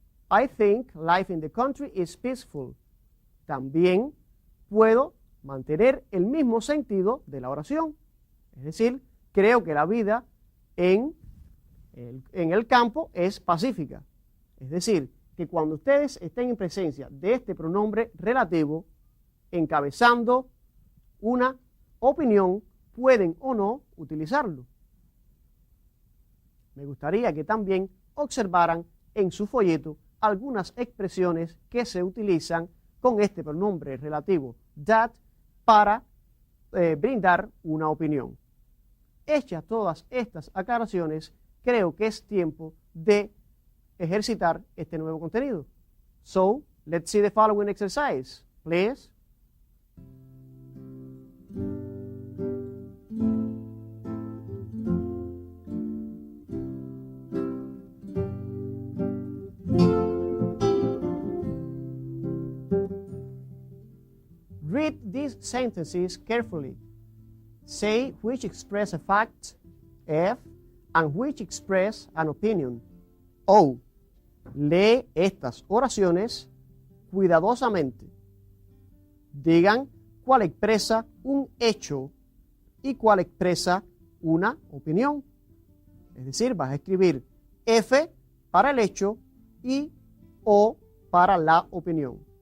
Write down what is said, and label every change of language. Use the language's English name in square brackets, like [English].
[English] I think life in the country is peaceful. [Spanish] También puedo mantener el mismo sentido de la oración. Es decir, creo que la vida en el campo es pacífica. Es decir, que cuando ustedes estén en presencia de este pronombre relativo, encabezando una opinión pueden o no utilizarlo. Me gustaría que también observaran en su folleto algunas expresiones que se utilizan con este pronombre relativo that para brindar una opinión. Hechas todas estas aclaraciones, creo que es tiempo de ejercitar este nuevo contenido. [English] So, let's see the following exercise, please. Read these sentences carefully. Say which express a fact, F, and which express an opinion, O. [Spanish] Lee estas oraciones cuidadosamente. Digan cuál expresa un hecho y cuál expresa una opinión. Es decir, vas a escribir F para el hecho y O para la opinión.